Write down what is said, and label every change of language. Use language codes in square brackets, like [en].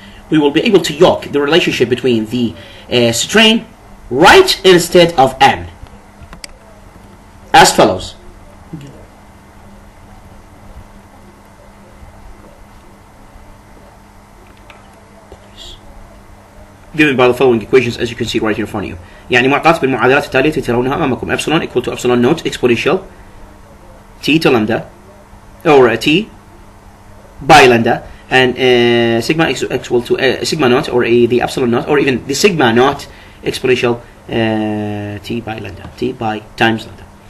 [en] We will be able to yoke the relationship between the strain right instead of n as follows. Given by the following equations as you can see right here in front of you. [ar] يعني معطات بالمعادلات التالية ترونها أمامكم. [en] Epsilon equal to epsilon naught exponential t to lambda or t by lambda, and sigma equal to sigma naught or the epsilon naught or even the sigma naught exponential t by lambda, t by times lambda.